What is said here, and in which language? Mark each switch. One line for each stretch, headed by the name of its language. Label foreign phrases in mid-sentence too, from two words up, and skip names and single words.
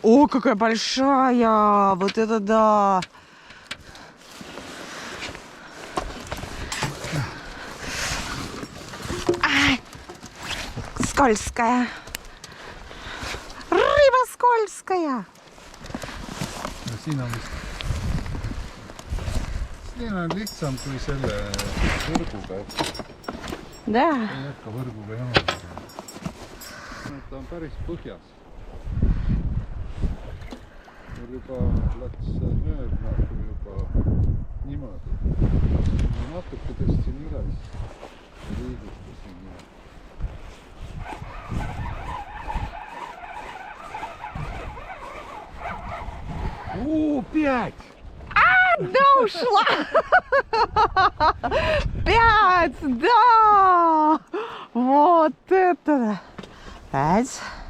Russian: О, какая большая. Вот это да. Ай, скользкая. Рыба скользкая.
Estonian: Siinä on lihtsam kui selle võrguga.
Russian: Да.
Estonian: Ei hakka võrguga jamadama. Ta on päris põhjas. Meil juba läks nööb nagu juba niimoodi. Ma natuke tõstsin üles ja liigustasin.
Russian: О, 5! Да, ушла. 5, да. Вот это. 5.